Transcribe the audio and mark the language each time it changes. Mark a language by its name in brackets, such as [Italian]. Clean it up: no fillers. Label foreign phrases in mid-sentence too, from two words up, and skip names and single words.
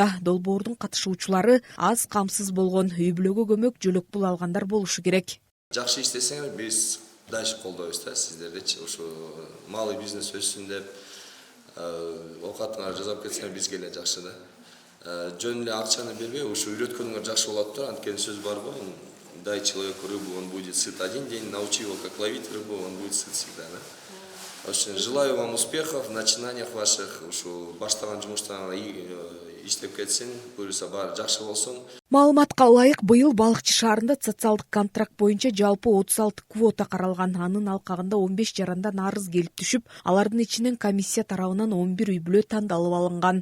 [Kyrgyz] Долбоордун катышуучулары аз камсыз болгон үй бүлөгө көмөк жөлөк пул алгандар болушу керек. Жакшы иштесеңер, биз дайыш колдойбуз да сиздерди. Ушу [Russian] малый бизнес [Kyrgyz] өссүн деп оокатыңар жасап кетсеңер бизге эле жакшы да. Жөн эле акчаны бербей, ушу үйрөткөнүңөр жакшы болот да. Анткени сөз бар го, [Russian] дай человеку рыбу, он будет сыт один день, научи его, как ловить рыбу, он будет сыт всегда. Да? Очень желаю вам успехов в начинаниях ваших, [Kyrgyz] ушу баштаган жумуштан иштеп кетсин, буюрса баары жакшы болсун. Маалыматка ылайык, быйыл Балыкчы шаарында социалдык контракт боюнча жалпы 36 квота каралган. Анын алкагында 15 жарандан арыз келип түшүп, алардын ичинен комиссия тарабынан 11 үй бүлө тандалып алынган.